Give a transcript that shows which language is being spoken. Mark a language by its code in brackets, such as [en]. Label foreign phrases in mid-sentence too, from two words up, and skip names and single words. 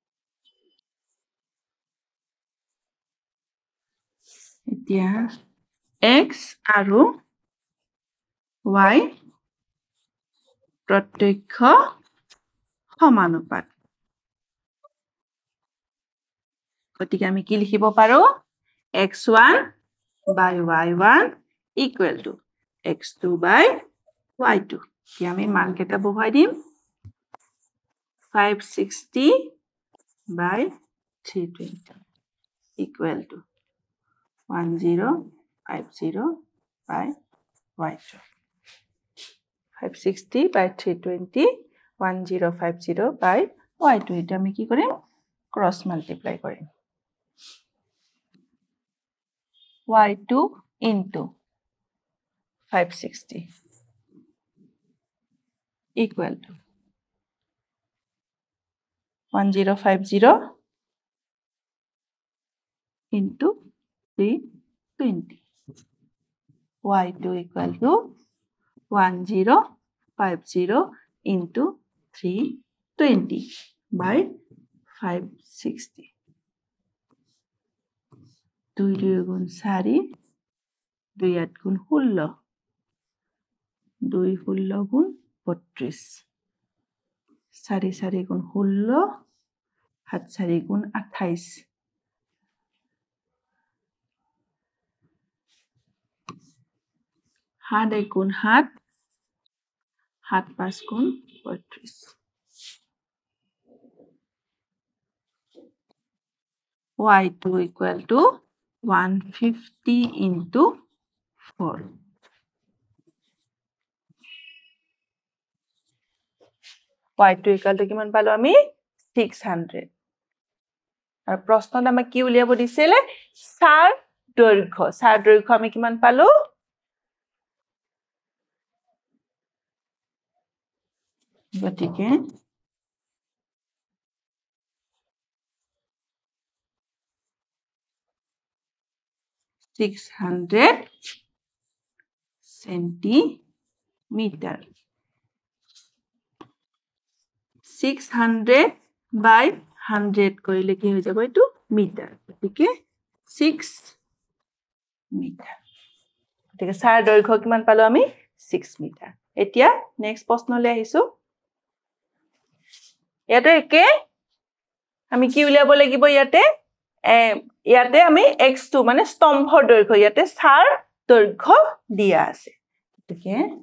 [as] এতিয়া x আৰু y প্ৰত্যক্ষ সমানুপাত গতিকে আমি কি লিখিব পাৰো [en] x1 by y1 equal to x2 by y2 [as] কি আমি মান কেটা বহুৱাই দিম [en] 560 by 320 equal to 1050 by y2 [as] 560 by 320 1050 by y2 এটা আমি কি কৰিম [en] cross multiply [as] কৰিম [en] y2 into 560 equal to 1050 into 320 y2 equal to 1050 into 320 by 560 2 গুণ 4 2 8 গুণ 16 2 16 গুণ 32 [as] 4 4 গুণ 16 7 4 গুণ 28 7 1 গুণ 7 7 5 গুণ 32 [en] y2 equal to 150 into 4 y2 equal to [as] কিমান পালো আমি 600 আৰু প্ৰশ্নত আমাক কি উলিয়াব দিছিলে সাৰ দৈৰ্ঘ্য আমি কিমান পালো গতিকে 600 centimeter 600 by 100 কৰিলে কি হৈ যাব এটো মিটাৰ গতিকে 6 মিটাৰ গতিকে সাৰ দৈৰ্ঘ্য কিমান পালো আমি 6 মিটাৰ এতিয়া নেক্সট প্ৰশ্নলৈ আহিছো ইয়াতে একে আমি কি উলিয়াব লাগিব ইয়াতে আমি x2 মানে স্তম্ভৰ দৈৰ্ঘ্য ইয়াতে সাৰ দৈৰ্ঘ্য দিয়া আছে গতিকে